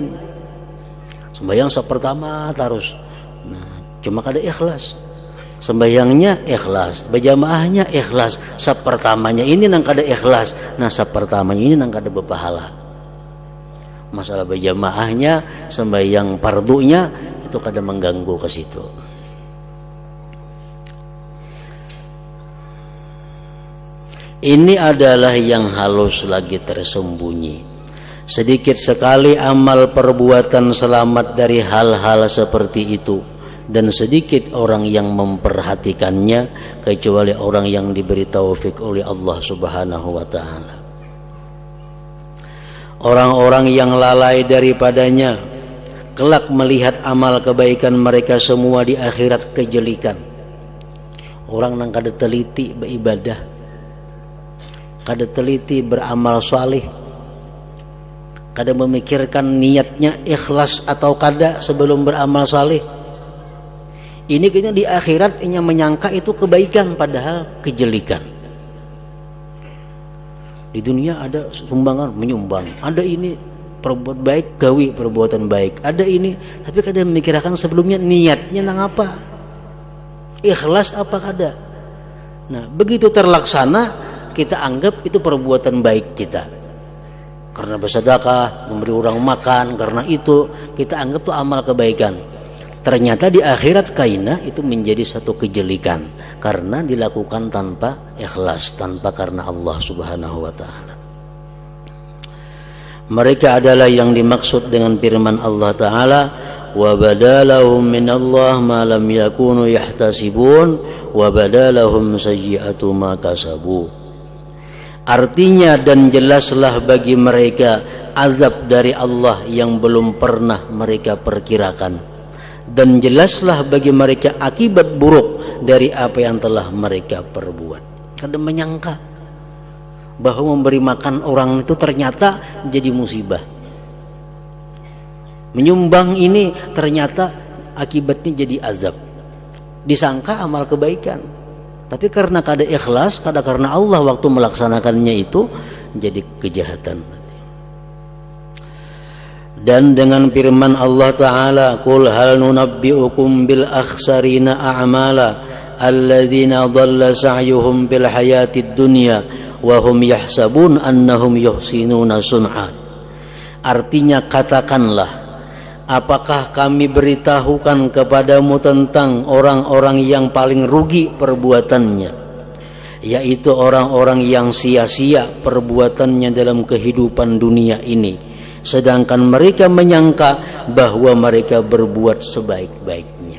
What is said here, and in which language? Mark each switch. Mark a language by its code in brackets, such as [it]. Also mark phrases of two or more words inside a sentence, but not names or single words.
[id] Sembahyang saf pertama terus, nah, cuma kada ikhlas. Sembahyangnya ikhlas, berjamaahnya ikhlas, saf pertamanya ini nang kada ikhlas, nah saf pertamanya ini nang kada berpahala. Masalah berjamaahnya, sembahyang fardunya itu kada mengganggu ke situ. Ini adalah yang halus lagi tersembunyi. Sedikit sekali amal perbuatan selamat dari hal-hal seperti itu, dan sedikit orang yang memperhatikannya kecuali orang yang diberi taufik oleh Allah [ar] سبحانه وتعالى. [id] Orang-orang yang lalai daripadanya kelak melihat amal kebaikan mereka semua di akhirat kejelikan. Orang yang kada teliti beribadah, kada teliti beramal salih, kada memikirkan niatnya ikhlas atau kada sebelum beramal salih, ini kayaknya di akhirat ini menyangka itu kebaikan padahal kejelikan. Di dunia ada sumbangan menyumbang, ada ini perbuat baik gawi perbuatan baik, ada ini, tapi kada memikirkan sebelumnya niatnya nang apa, ikhlas apa kada. Nah, begitu terlaksana kita anggap itu perbuatan baik kita, karena bersedekah, memberi orang makan, karena itu kita anggap itu amal kebaikan. Ternyata di akhirat kaina itu menjadi satu kejelikan karena dilakukan tanpa ikhlas, tanpa karena Allah [ar] سبحانه وتعالى. [id] Mereka adalah yang dimaksud dengan firman Allah Ta'ala, [ar] وبدا لهم من الله ما لم يكونوا يحتسبون وبدا لهم سيئات ما كسبوا. [id] Artinya, dan jelaslah bagi mereka azab dari Allah yang belum pernah mereka perkirakan, dan jelaslah bagi mereka akibat buruk dari apa yang telah mereka perbuat. Kadang menyangka bahwa memberi makan orang itu ternyata jadi musibah. Menyumbang ini ternyata akibatnya jadi azab. Disangka amal kebaikan, tapi karena kada ikhlas, kada karena Allah waktu melaksanakannya itu jadi kejahatan. Dan dengan firman Allah Ta'ala, [ar] قل هل ننبئكم بالأخسرين أعمالا الذين ضل سعيهم في الحياة الدنيا وهم يحسبون أنهم يحسنون صنعا. [id] Artinya, katakanlah, apakah kami beritahukan kepadamu tentang orang-orang yang paling rugi perbuatannya, yaitu orang-orang yang sia-sia perbuatannya dalam kehidupan dunia ini, sedangkan mereka menyangka bahwa mereka berbuat sebaik-baiknya.